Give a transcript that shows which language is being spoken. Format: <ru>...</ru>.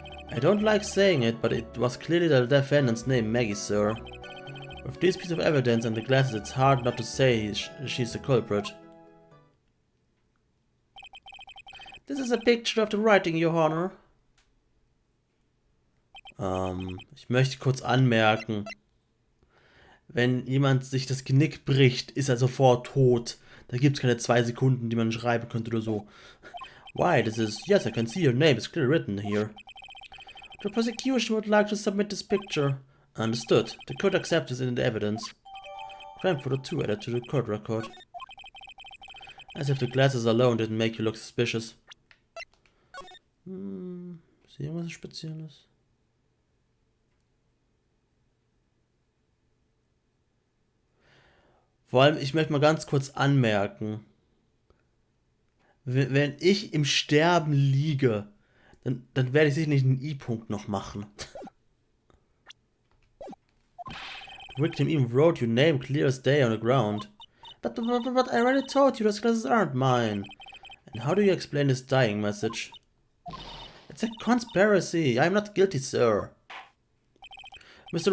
<en>I don't like saying it, but it was clearly the defendant's name, Maggie, sir. With this piece of evidence and the glasses, it's hard not to say she's the culprit. This is a picture of the writing, Your Honor.</en> <de>Ich möchte kurz anmerken, wenn jemand sich das Genick bricht, ist er sofort tot. Da gibt es keine 2 Sekunden, die man schreiben könnte oder so.</de> <en>Why, this is... Yes, I can see your name is clearly written here. The prosecution would like to submit this picture. Understood. The court accepts this in the evidence. Crime photo 2 added to the court record. As if the glasses alone didn't make you look suspicious.</en> <de>Ist hier irgendwas Spezielles? Vor allem, ich möchte mal ganz kurz anmerken, wenn ich im Sterben liege, dann werde ich sicher nicht einen I-Punkt noch machen.</de> <en>The victim even wrote your name clear as day on the ground. But I already told you those glasses aren't mine. And how do you explain this dying message? It's a conspiracy. I'm not guilty, sir. Mr.</en>